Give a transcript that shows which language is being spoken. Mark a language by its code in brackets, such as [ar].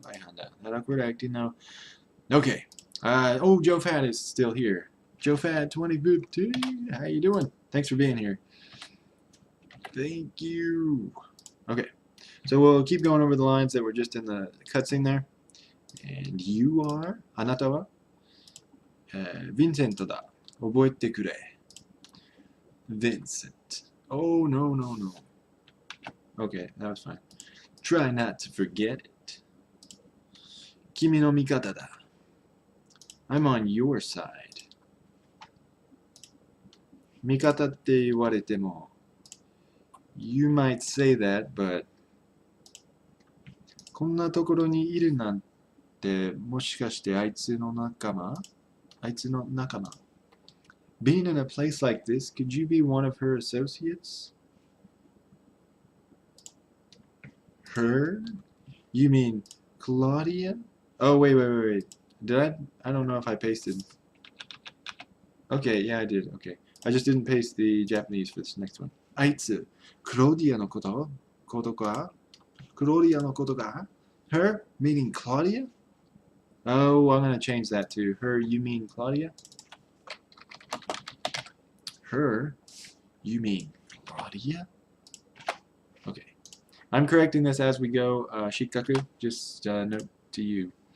[en] Bye, Honda. That awkward acting now. Okay. Oh, Joe Fat is still here. JoeFat 2015. How you doing? Thanks for being here. Thank you. Okay, so we'll keep going over the lines that were just in the cutscene there. And you are [ja] あなたは、ヴィンセントだ。覚えてくれ。 [en] Vincent. Oh, no, no, no. Okay, that was fine. Try not to forget it. [ja] 君の味方だ. [en] I'm on your side. [ja] 味方って言われても [en] You might say that, but [ja] こんなところにいるなんてもしかしてあいつの仲間? あいつの仲間? [en] Being in a place like this, could you be one of her associates? Her? You mean Claudia? Oh, wait. Did I don't know if I pasted. Okay, yeah, I did. Okay. I just didn't paste the Japanese for this next one. [ja] あいつ、クロディアのことか? [en] Claudia [ja] no koto ga? [en] Her? Meaning Claudia? Oh, I'm going to change that to her, you mean Claudia? Her? You mean Claudia? Okay. I'm correcting this as we go. Shikaku, just note to you.